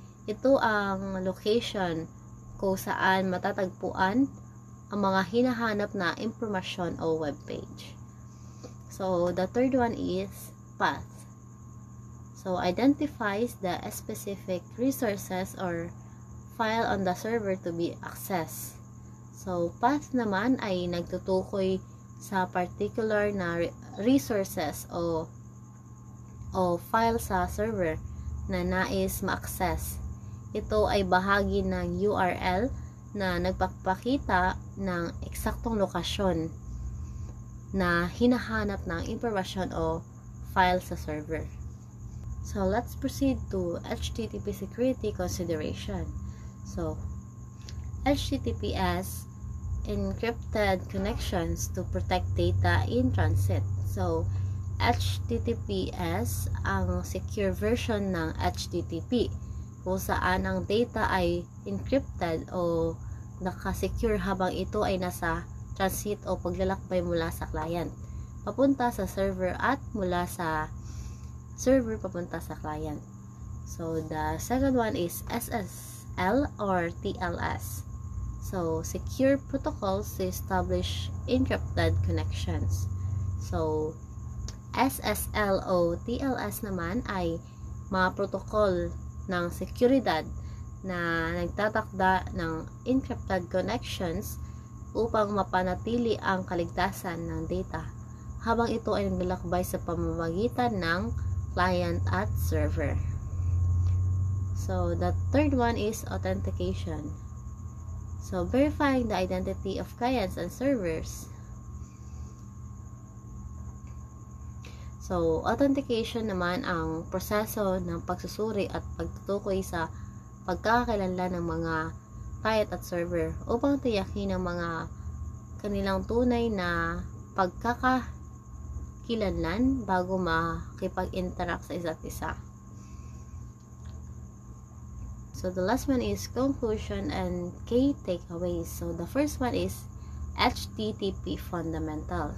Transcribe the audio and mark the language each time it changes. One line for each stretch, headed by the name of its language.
Filipino: Ito ang location kung saan matatagpuan ang mga hinahanap na impormasyon o web page.
English: So, the third one is path. So, identifies the specific resources or file on the server to be accessed.
Filipino: So, path naman ay nagtutukoy sa particular na resources o file sa server na nais ma-access. Ito ay bahagi ng URL na nagpapakita ng eksaktong lokasyon na hinahanap ng impormasyon o file sa server.
English: So, let's proceed to HTTP security consideration. So, HTTPS encrypted connections to protect data in transit.
Filipino: So, HTTPS ang secure version ng HTTP kung saan ang data ay encrypted o nakasecure habang ito ay nasa transit o paglalakbay mula sa client papunta sa server at mula sa server papunta sa client.
English: So, the second one is SSL or TLS. So, secure protocols to establish encrypted connections.
Filipino: So, SSL o TLS naman ay mga protocol ng seguridad na nagtatakda ng encrypted connections upang mapanatili ang kaligtasan ng data habang ito ay naglalakbay sa pamamagitan ng client at server.
English: So, the third one is authentication. So, verifying the identity of clients and servers.
Filipino: So, authentication naman ang proseso ng pagsusuri at pagtutukoy sa pagkakakilanlan ng mga client at server upang tiyakin ang mga kanilang tunay na pagkakakilanlan bago makipag-interact sa isa't isa.
English: So, the last one is conclusion and key takeaways. So, the first one is HTTP fundamentals.